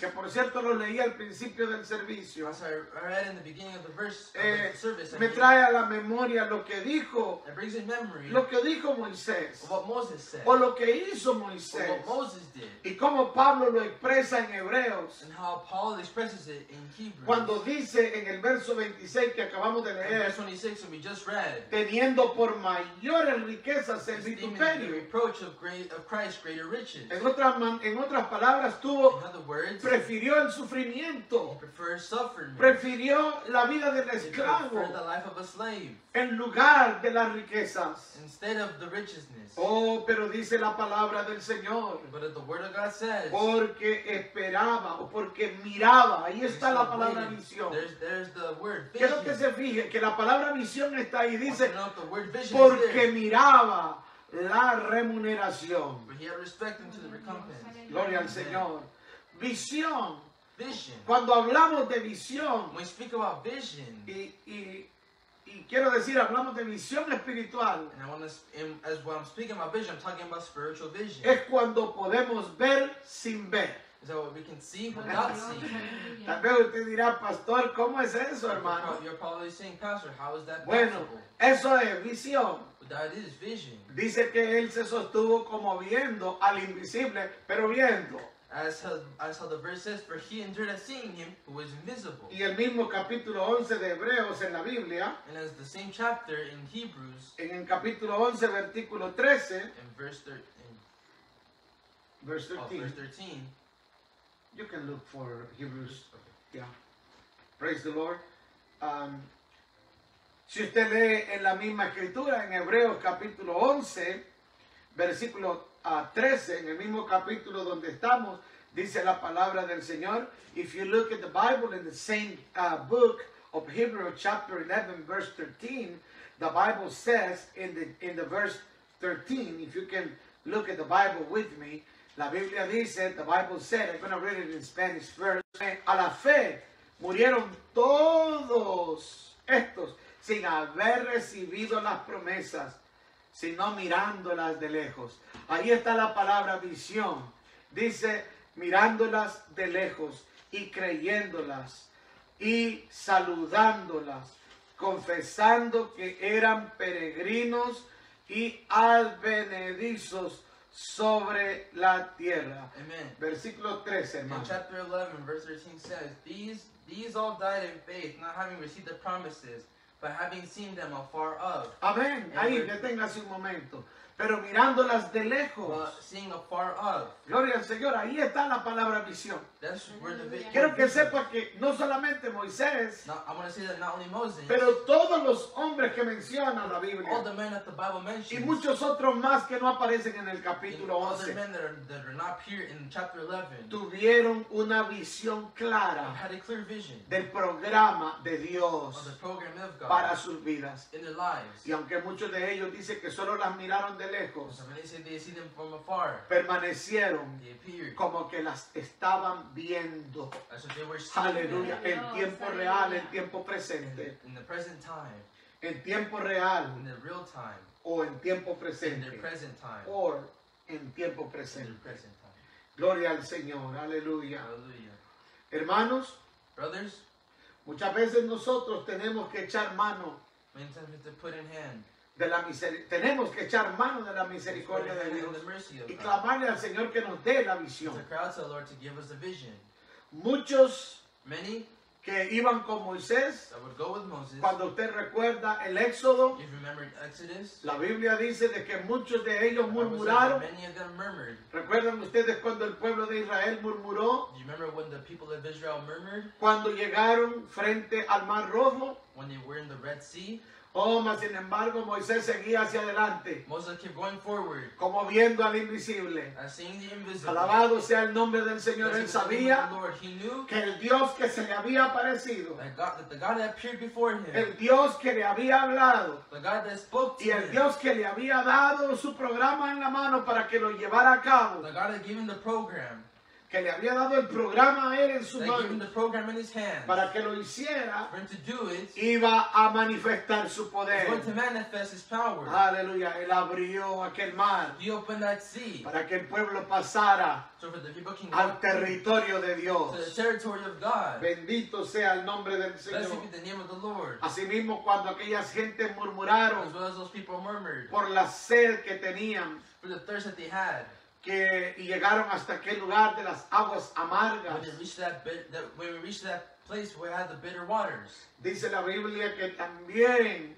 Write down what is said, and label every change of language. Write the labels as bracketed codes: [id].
[es] que por cierto los leí al principio del servicio, [en] as I read in the beginning of the verse of the service, [es] me trae a la memoria lo que dijo, [en] it brings in memory [es] lo que dijo Moisés, [en] of what Moses said, [es] o lo que hizo [en] or [es] Moisés, [en] what Moses did, [es] y cómo Pablo lo expresa en Hebreos, [en] and how Paul expresses it in Hebrews. [es] cuando dice en el verso 26 que acabamos de [en] In [es] leer, [en] verse 26 that we just read, [es] teniendo por mayores riquezas el [en] esteeming the [es] vituperio. [en] reproach of Christ greater riches. [es] En otras palabras, tuvo, [en] In other words, [es] prefirió el [en] he [es] sufrimiento, [en] prefers suffering. [es] prefirió la vida del [en] He [es] esclavo [en] preferred the life of a slave [es] en lugar de las riquezas. [en] instead of the richness. [es] Oh, pero dice la palabra del Señor, [en] But as the word of God says, [es] porque esperaba o porque miraba, ahí está la palabra visión. [en] There's the word [es] Quiero [en] vision. [es] que se fije que la palabra visión está ahí, [en] I want [es] dice, [en] to know if the word vision is [es] porque [en] there. [es] miraba la remuneración. [en] But he had respect unto the recompense. [es] Gloria al Señor. Visión. [en] Vision. [es] Cuando hablamos de visión, [en] When we speak about vision, [es] y quiero decir, hablamos de visión espiritual, [en] and I want to, as when I'm speaking about vision, I'm talking about spiritual vision. [es] es cuando podemos ver sin ver. [en] Is that what we can see without seeing? [es] Tal vez usted dirá, pastor, ¿cómo es eso, hermano? [en] You're probably saying, Pastor, how is that [es] Bueno, [en] possible? [es] eso es visión. [en] But that is vision. [es] Dice que él se sostuvo como viendo al invisible, pero viendo. [en] As how the verse says, for he endured as seeing him who is invisible. [es] Y el mismo capítulo 11 de Hebreos en la Biblia, [en] And as the same chapter in Hebrews, en el capítulo 11, versículo 13, in verse 13, verse 13, verse 13, you can look for Hebrews. okay. Yeah. Praise the Lord. [es] Si usted lee en la misma escritura, en Hebreos capítulo 11, versículo 13, en el mismo capítulo donde estamos, dice la palabra del Señor. [en] If you look at the Bible in the same book of Hebrews chapter 11, verse 13, the Bible says in the verse 13, if you can look at the Bible with me, [es] la Biblia dice, [en] the Bible said, I'm going to read it in Spanish first. [es] A la fe murieron todos estos sin haber recibido las promesas, sino mirándolas de lejos. Ahí está la palabra visión. Dice, mirándolas de lejos y creyéndolas y saludándolas, confesando que eran peregrinos y advenedizos sobre la tierra. [en] Amen. [es] Versículo 13, [en] In [es] hermano. [en] chapter 11, verse 13 says, These all died in faith, not having received the promises, but having seen them afar off. [es] Amén. Ahí, deténgase un momento. Pero mirándolas de lejos. [en] But seeing afar off. [es] Gloria al Señor. Ahí está la palabra visión. [en] That's where the vision. [es] Quiero que sepa que no solamente Moisés, [en] Now, I want to say that not only Moses, [es] pero todos los hombres que menciona la [en] all [es] Biblia [en] the men that the Bible [es] y [en] mentions, [es] muchos otros más que no aparecen en el [en] and [es] capítulo [en] all the [es] 11, [en] men that are not here in chapter 11, [es] tuvieron una visión clara [en] had a clear vision [es] del programa de [en] of [es] Dios [en] the program of God [es] para sus vidas. [en] in their lives. [es] Y aunque muchos de ellos dicen que solo las miraron de lejos, [en] So when they say they see them from afar, [es] permanecieron [en] they appeared [es] como que las estaban viendo. [en] as if they were seeing [es] Aleluya, [en] them [es] en tiempo real, en tiempo presente, [en] in the present time, [es] en tiempo real [en] in the real time, [es] o en tiempo [en] in [es] presente, [en] their present time, [es] o en tiempo [en] in their [es] presente. [en] present time. [es] Gloria al Señor, aleluya. [en] Hallelujah. [es] Hermanos, [en] Brothers, [es] muchas veces nosotros tenemos que echar mano [en] many times we have to put in hand, [es] de la tenemos que echar mano de la [en] put in [es] misericordia de [en] hand [es] Dios [en] the mercy of [es] y [en] God. [es] clamarle al Señor que nos dé la [en] To [es] visión. [en] cry out to the Lord to give us the vision. [es] Muchos [en] Many [es] que iban con Moisés, [en] that would go with Moses. [es] cuando usted recuerda el Éxodo, [en] If you remember Exodus, [es] la Biblia dice de que muchos de ellos [en] the Bible says that [es] murmuraron. [en] many of them murmured. [es] ¿Recuerdan ustedes cuando el pueblo de Israel murmuró? [en] Do you remember when the people of Israel murmured [es] Cuando llegaron frente al Mar Rojo. [en] when they were in the Red Sea? [es] Oh, mas sin embargo Moisés seguía hacia adelante, [en] Moses kept going forward, [es] como viendo al invisible. [en] as seeing the invisible. [es] Alabado sea el nombre del Señor. Él [en] Blessed be the name of [es] sabía [en] the Lord. He knew [es] que el Dios que se le había aparecido, [en] that the God that appeared before him, [es] el Dios que le había hablado [en] the God that spoke to [es] y el [en] him, [es] Dios que le había dado su programa en la mano para que lo llevara a cabo, [en] the God that gave him the program, [es] que le había dado el programa a él en su [en] that gave him [es] mano [en] the program in his hands, [es] para que lo hiciera, [en] for him to do it, [es] iba a manifestar su [en] he's [es] poder. [en] going to manifest his power. [es] Aleluya, él abrió aquel mar [en] He opened that sea, [es] para que el pueblo pasara [en] so for the people can [es] al [en] walk through [es] territorio de [en] to the [es] Dios. [en] territory of God. [es] Bendito sea el nombre del [en] Blessed [es] Señor. [en] be the name of the Lord. [es] Asimismo, cuando aquellas gentes [en] As [es] murmuraron [en] well as those people murmured [es] por la sed que tenían [en] for the thirst that they had. [es] y llegaron hasta aquel lugar de las aguas amargas. [en] When we reached that place where it had the bitter waters. [es] Dice la Biblia que también